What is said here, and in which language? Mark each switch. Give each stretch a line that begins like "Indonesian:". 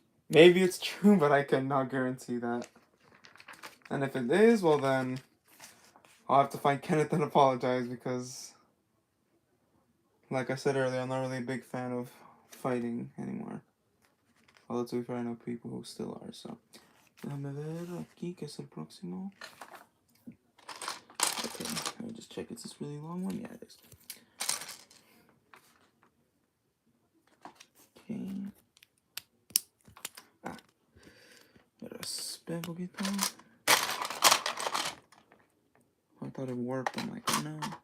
English: Maybe it's true, but I cannot guarantee that. And if it is, well then, I'll have to find Kenneth and apologize, because, like I said earlier, I'm not really a big fan of fighting anymore. Although to be fair, I know people who still are, so.
Spanish: Déjame ver aquí, que es el próximo.
English: Okay, let me just check. Is this really long one? Yeah, it is. Okay.
Spanish: Espera un poquito.
English: I thought it worked. I'm like, oh no.